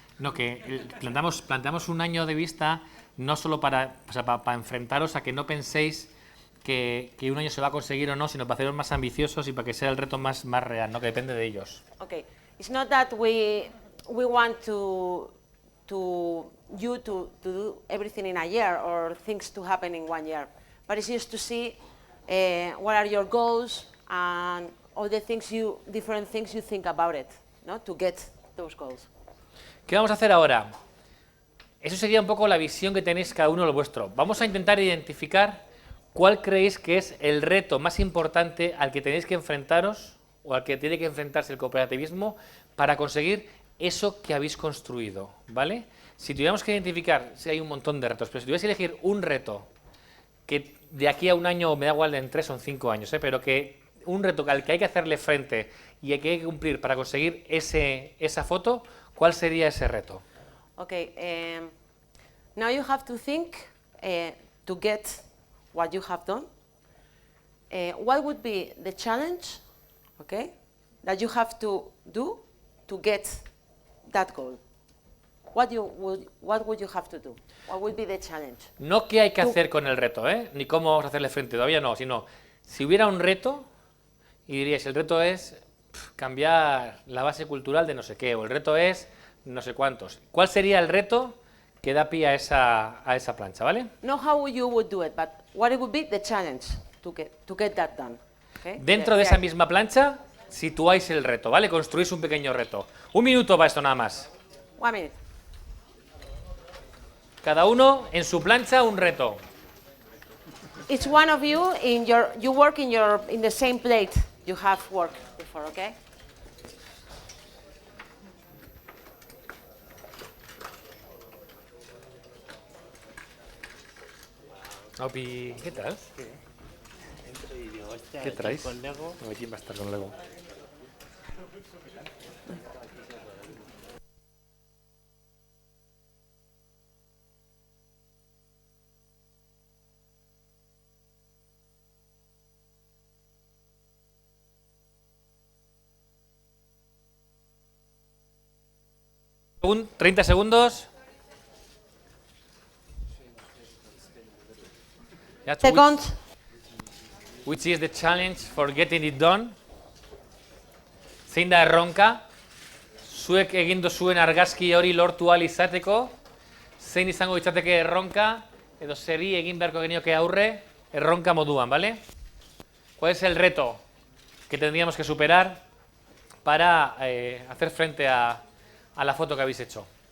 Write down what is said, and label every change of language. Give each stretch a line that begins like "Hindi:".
Spanish: No, que planteamos un año de vista no solo para enfrentaros a que no penséis que un año se va a conseguir o no, sino para haceros más ambiciosos y para que sea el reto más real, ¿no? Que depende de ellos.
English: Okay, it's not that we want to do everything in a year or things to happen in 1 year, but it's just to see what are your goals and all the different things you think about it, no? To get those goals.
Spanish: ¿Qué vamos a hacer ahora? Eso sería un poco la visión que tenéis cada uno de lo vuestro. Vamos a intentar identificar cuál creéis que es el reto más importante al que tenéis que enfrentaros o al que tiene que enfrentarse el cooperativismo para conseguir eso que habéis construido, ¿vale? Si tuviéramos que identificar, si hay un montón de retos, pero si tuvierais que elegir un reto que de aquí a un año, me da igual en 3 o 5 años, pero que un reto al que hay que hacerle frente y que hay que cumplir para conseguir esa foto, ¿cuál sería ese reto?
English: Okay, now you have to think to get what you have done. What would be the challenge, okay, that you have to do to get that goal? What would you have to do? What would be the challenge?
Spanish: No qué hay que hacer con el reto, ni cómo vamos a hacerle frente, todavía no, sino si hubiera un reto y diríais, el reto es cambiar la base cultural de no sé qué, o el reto es no sé cuántos. ¿Cuál sería el reto que da pie a esa plancha, ¿vale?
English: No how you would do it, but what it would be the challenge to get that done. Okay?
Spanish: Dentro de esa misma plancha situáis el reto, ¿vale? Construís un pequeño reto. 1 minuto para esto nada más.
English: 1 minute.
Spanish: Cada uno en su plancha un reto.
English: Each one of you you work in the same plate you have worked before, okay?
Spanish: Opi, ¿qué tal? ¿Qué traes? Con Lego. No, ¿quién va a estar con Lego? Un 30 segundos.
English: Seconds. Which is the challenge for getting it done?
Basque: Zein da erronka? Zuek egin duzuen argazki hori lortu ahal izateko, zein izango litzateke erronka, edo zeri egin beharko genioke aurre, erronka moduan, ¿vale?
Spanish: ¿Cuál es el reto que tendríamos que superar para hacer frente a la foto que habéis hecho?